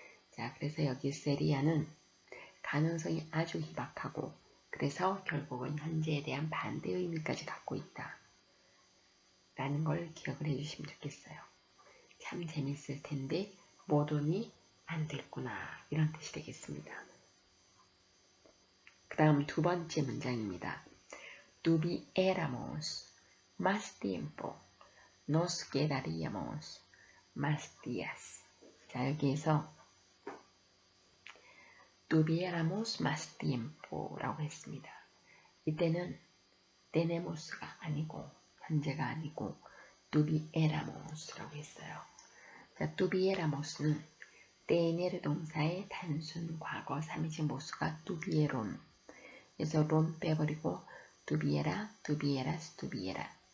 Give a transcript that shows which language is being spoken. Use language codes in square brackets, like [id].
[ko] 자, 그래서 여기 세리아는 가능성이 아주 희박하고 그래서 결국은 현재에 대한 반대 의미까지 갖고 있다. 라는 걸 기억을 해주시면 좋겠어요. 참 재밌을 텐데 못 오니 안 됐구나. 이런 뜻이 되겠습니다. 그 다음 두 번째 문장입니다. [es] Tuviéramos más tiempo, nos quedaríamos más días. [ko] 자, 여기에서 [es] tuviéramos más tiempo [ko] 라고 했습니다. 이때는 tenemos가 아니고 현재가 아니고 tuviéramos 라고 했어요. 자, tuvieramos는 tener 동사의 단순 과거 3인칭 모수가 tuvieron. 그래서 론 빼버리고 tuviera, tuvieras, tuviera.